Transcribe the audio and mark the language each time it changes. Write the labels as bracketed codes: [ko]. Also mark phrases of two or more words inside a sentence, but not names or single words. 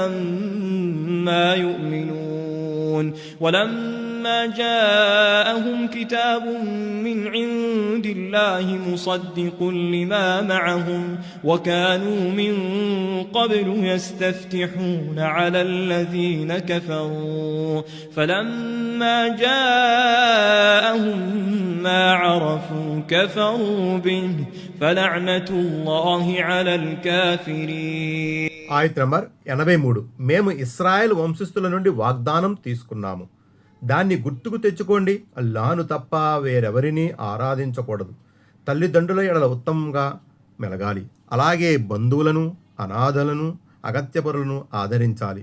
[ar] ما يؤمنون ولما جاءهم كتاب من عند الله مصدق لما معهم وكانوا من قبل يستفتحون على الذين كفروا فلما جاءهم ما عرفوا كفروا به فلعنة الله على الكافرين. [te] ఆయత్ నంబర్ 83. మేము ఇశ్రాయేలు వంశస్థుల నుండి వాగ్దానం తీసుకున్నాము, దాన్ని గుర్తుకు తెచ్చుకోండి. అల్లాహను తప్ప వేరెవరిని ఆరాధించకూడదు. తల్లిదండ్రుల ఎడల ఉత్తమంగా మెలగాలి. అలాగే బంధువులను, అనాథలను, అగత్యపరులను ఆదరించాలి.